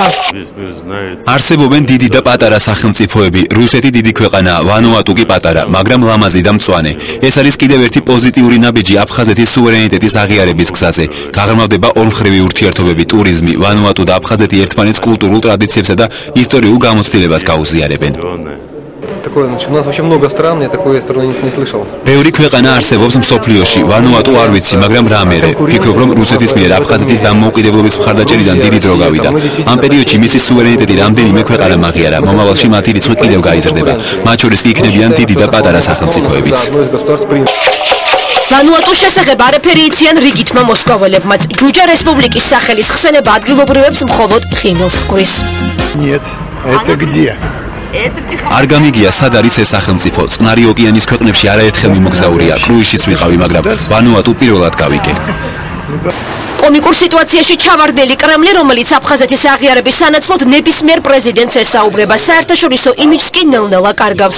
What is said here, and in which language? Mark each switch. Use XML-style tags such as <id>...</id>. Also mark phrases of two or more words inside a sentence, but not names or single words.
<ka>არსებობენ დიდი და პატარა სახელმწიფოები, რუსეთი დიდი ქვეყანაა, ვანუატუ კი პატარა, მაგრამ ლამაზი და მწვანე. ეს არის კიდევ ერთი პოზიტიური ნაბიჯი აფხაზეთის სუვერენიტეტის აღიარების გზაზე. გაღრმავდება ორმხრივი ურთიერთობები, ტურიზმი, ვანუატუ და აფხაზეთი ერთმანეთს კულტურულ ტრადიციებსა და ისტორიულ გამოცდილებას გაუზიარებენ.</ka> <ru>Такое, у нас вообще много стран, я такой страны не слышал.</ru> <ka>ბევრი ქვეყანა არსებობს მსოფლიოში, ვანუატუ არ ვიცი, მაგრამ რა მერე, ვფიქრობ, რომ რუსეთის მიერ აფხაზეთის დამოუკიდებლობის მხარდაჭერიდან დიდი დრო გავიდა. ამ პერიოდში მისი სუვერენიტეტი რამდენიმე ქვეყანამ აღიარა, მომავალში მათი რიცხვი კიდევ გაიზრდება. მათ შორის კი იქნებიან დიდი და პატარა სახელმწიფოებიც. ვანუატუს შესახებ არაფერი იციან რიგითმა მოსკოველებმაც. ჯუჯა რესპუბლიკის სახელის ხსენება ადგილობრივებს მხოლოდ ღიმილს ჰგვრის.</ka> <ru>Нет, это где?</ru> <ka>არ გამიგია, სად არის ეს სახელმწიფო. წყნარი ოკეანის ქვეყნებში არაერთხელ მიმოგზაურია, კრუიზშიც ვიყავი, მაგრამ ვანუატუ პირველად გავიგე. კომიკურ სიტუაციაში ჩავარდნილი კრემლი, რომელიც აფხაზეთის აღიარების სანაცვლოდ ნებისმიერ პრეზიდენტს ესაუბრება, საერთაშორისო იმიჯს კი ნელ-ნელა კარგავს.</ka>